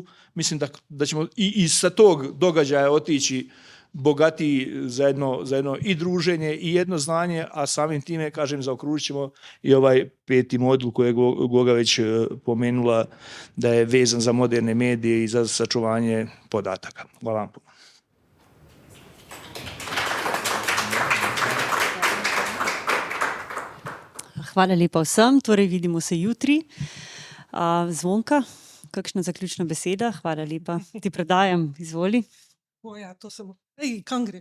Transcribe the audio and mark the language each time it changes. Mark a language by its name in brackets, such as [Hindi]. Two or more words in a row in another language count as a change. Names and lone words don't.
[Serbian] Mislim da ćemo i sa tog događaja otići bogatiji za jedno i druženje i jedno znanje, a samim time, kažem, zaokružit ćemo i ovaj 5. modul koji je Goga već pomenula da je vezan za moderne medije i za sačuvanje podataka. Hvala vam puno. [Slovenian] Hvala lepa vsem, torej vidimo se jutri. Zvonka, kakšna zaključna beseda? Hvala lepa. Ti predajam, izvoli. Ja, to sem. Kam greš?